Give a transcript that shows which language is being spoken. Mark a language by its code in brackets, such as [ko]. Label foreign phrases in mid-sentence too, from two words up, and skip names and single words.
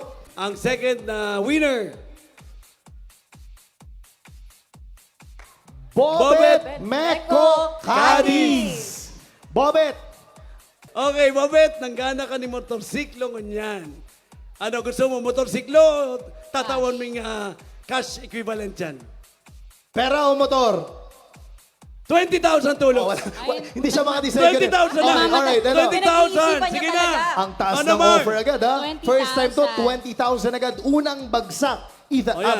[tl] Ang second na winner, Bobet Meco Cadiz. Bobet, okay, Babet, [bik] nanggana ka ni motorsiklo ngunyan. [tl] Ano gusto mo, motorsiklo? [bik] Tatawan mo yung [en] cash equivalent [bik] yan. [tl] pera o motor? 20,000 tulong. Hindi siya makadecide. 20,000 lang. Alright, ano? 20,000. Sige na. Ang taas Ano, ng Mar? offer agad, ha? 20,000. [en] First time [tl] to, 20,000 agad. Unang bagsak. O, yan.